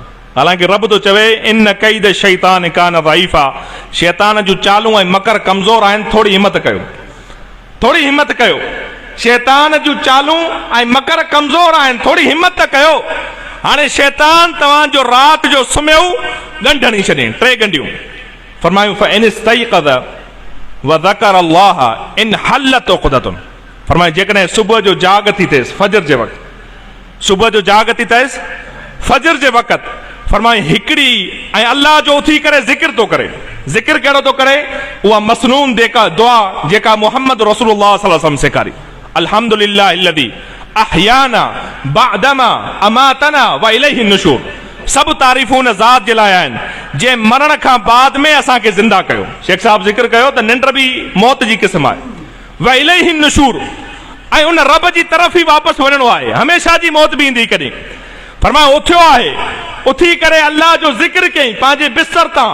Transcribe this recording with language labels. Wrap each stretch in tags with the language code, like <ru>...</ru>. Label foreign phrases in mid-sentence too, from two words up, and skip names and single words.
<sd>हालांकि रब थो चवे</sd> <ar>إن كيد الشيطان كان ضعيفا,</ar> <sd>शैतान जूं चालूं ऐं मकर कमज़ोर आहिनि, थोरी हिम्मत कयो, थोरी हिम्मत कयो। शैतान जूं चालूं ऐं मकर कमज़ोर आहिनि, थोरी हिम्मत कयो। हाणे शैतान तव्हांजो राति जो सुम्हियो ॻंढ हणी छॾियईं, 3 गंढियूं।</sd> <ar>फरमायूं فإن استيقظ وذكر الله انحلت عقدة.</ar> <sd>फरमायो जेकॾहिं सुबुह जो जाग थी थिएसि, फजर जे वक़्तु, सुबुह जो जाग थी थिएसि फजर जे वक़्तु, फरमायो हिकिड़ी ऐं अल्लाह जो उथी करे ज़िक्र थो करे। ज़िक्र कहिड़ो थो करे? उहा मसनून दुआ जेका</sd> <ar>محمد رسول الله صلى الله عليه وسلم</ar> <sd>सेखारी,</sd> <ar>الحمد لله الذي أحيانا بعد ما أماتنا وإليه النشور.</ar> <sd>सभु तारीफ़ूं उन ज़ात जे लाइ आहिनि जंहिं मरण खां बाद में असांखे ज़िंदा कयो। शेख साहब ज़िक्र कयो त निंड बि मौत जी क़िस्म आहे।</sd> <ar>وإليه النشور,</ar> <sd>ऐं उन रब जी तरफ़ ई वापसि वञणो आहे, हमेशह जी मौत बि ईंदी कॾहिं। फरमायो उथियो आहे, उथी करे अल्लाह जो ज़िक्र कयईं पंहिंजे बिस्तर तां।</sd>